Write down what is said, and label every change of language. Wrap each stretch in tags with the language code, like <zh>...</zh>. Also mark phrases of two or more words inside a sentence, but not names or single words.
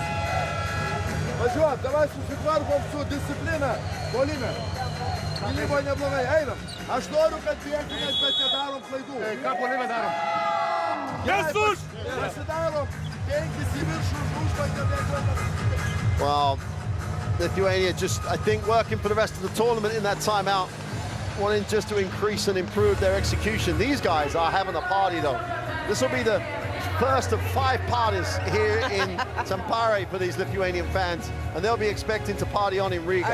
<lt>Važiuot, davai susitvarkom su disciplina, polime. Gynyboje neblogai, einam. Aš noriu, kad bėgtumėt, bet nedarom klaidų. Ką polime darom? Jesus! Pasidarom 5 į viršų, užbaigę bėgtumėt.</lt> <en>Well, Lithuania just, I think, working for the rest of the tournament in that timeout, wanting just to increase and improve their execution. These guys are having a party, though. This will be the first of 5 parties here in Tampere for these Lithuanian fans, and they'll be expecting to party on in Riga.</en>